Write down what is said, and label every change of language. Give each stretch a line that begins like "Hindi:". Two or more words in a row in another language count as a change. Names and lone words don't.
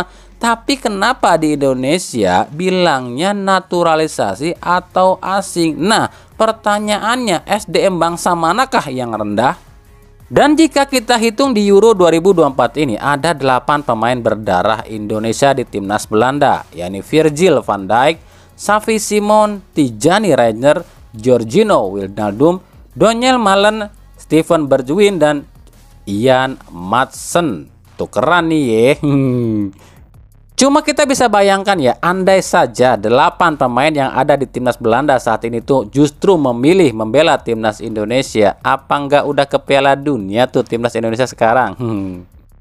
Indonesian: Tapi kenapa di Indonesia bilangnya naturalisasi atau asing? Nah, pertanyaannya SDM bangsa manakah yang rendah? Dan jika kita hitung di Euro 2024 ini ada 8 pemain berdarah Indonesia di timnas Belanda, yakni Virgil van Dijk, Xavi Simon, Tijani Reijner, Georginio Wijnaldum, Doniel Malen, Steven Bergwijn, dan Ian Madsen. Tukeran nih ya. Cuma kita bisa bayangkan ya, andai saja 8 pemain yang ada di timnas Belanda saat ini tuh justru memilih membela timnas Indonesia, apa nggak udah ke Piala Dunia tuh timnas Indonesia sekarang?